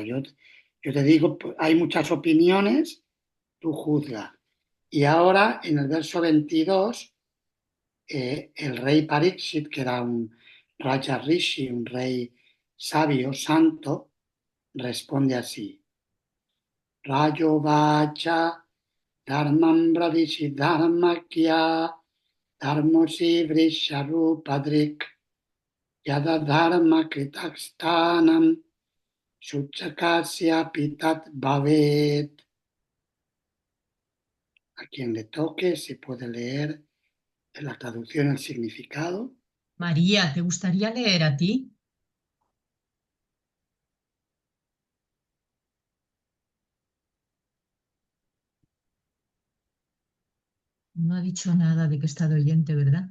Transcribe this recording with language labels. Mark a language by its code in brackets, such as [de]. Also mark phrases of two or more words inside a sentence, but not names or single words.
[es] Yo te digo, hay muchas opiniones, tú juzga. Y ahora, en el verso 22, el rey Parikshit, que era un [sa] Raja Rishi, [es] un rey sabio, santo, responde así. [sa] Rayo vacha dharmam bradishi dharmakya dharmosi vrisharupadrik yada dharma kritakstanam suchakasya pitat bhavet. [es] A quien le toque, se puede leer en la traducción el significado. María, ¿te gustaría leer a ti? No ha dicho nada de que está de oyente, ¿verdad?